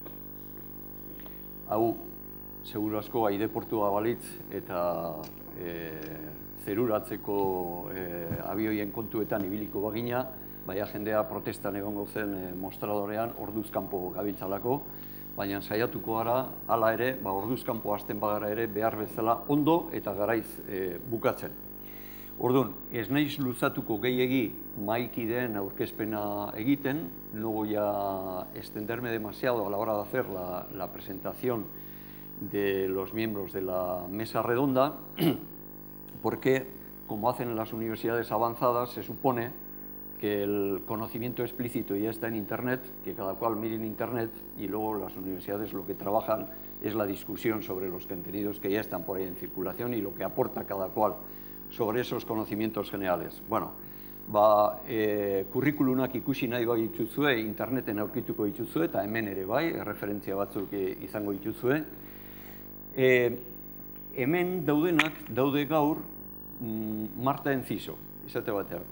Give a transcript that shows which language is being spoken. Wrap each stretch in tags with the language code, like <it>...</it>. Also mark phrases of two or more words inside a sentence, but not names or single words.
<eu>Hau, seguru asko aireportua balitz eta zeruratzeko abioien kontuetan ibiliko bagina, baina jendea protestan egongo zen mostradorean orduzkanpo gabiltzalako, baina saiatuko gara, hala ere, orduzkanpo hasten bagara ere behar bezala ondo eta garaiz bukatzen. Orduan, ez naiz luzatuko gehiegi mahaikideen aurkezpena egiten,</eu> <es>no voy a extenderme demasiado a la hora de hacer la presentación de los miembros de la mesa redonda, porque, como hacen en las universidades avanzadas, se supone que el conocimiento explícito ya está en Internet, que cada cual mire en Internet, y luego las universidades lo que trabajan es la discusión sobre los contenidos que ya están por ahí en circulación y lo que aporta cada cual sobre esos conocimientos generales.</es> <eu>Bueno, kurrikulunak ikusi nahi bai dituzue, interneten aurkituko dituzue, eta hemen ere bai, referentzia batzuk izango dituzue. Hemen daudenak daude gaur Marta Enciso, izate bateako.</eu>